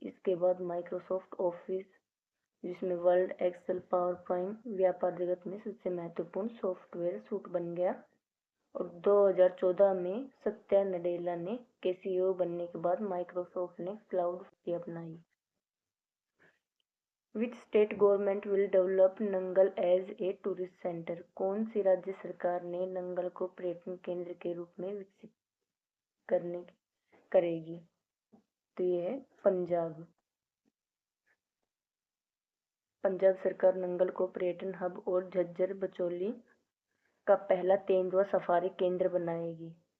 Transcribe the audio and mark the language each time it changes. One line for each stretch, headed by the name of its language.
Hindi: इसके बाद Microsoft office, जिसमें वर्ड, एक्सेल, पावर पॉइंट व्यापार जगत में सबसे महत्वपूर्ण सॉफ्टवेयर सूट बन गया। और 2014 में सत्या नडेला ने के CEO बनने के बाद माइक्रोसॉफ्ट ने क्लाउड अपनाई।
English: Which state government will develop Nangal as a tourist center?
Hindi: कौन सी राज्य सरकार ने नंगल को पर्यटन केंद्र के रूप में विकसित करेगी? तो ये है पंजाब। पंजाब सरकार नंगल को पर्यटन हब और झज्जर बचौली का पहला तेंदुआ सफारी केंद्र बनाएगी।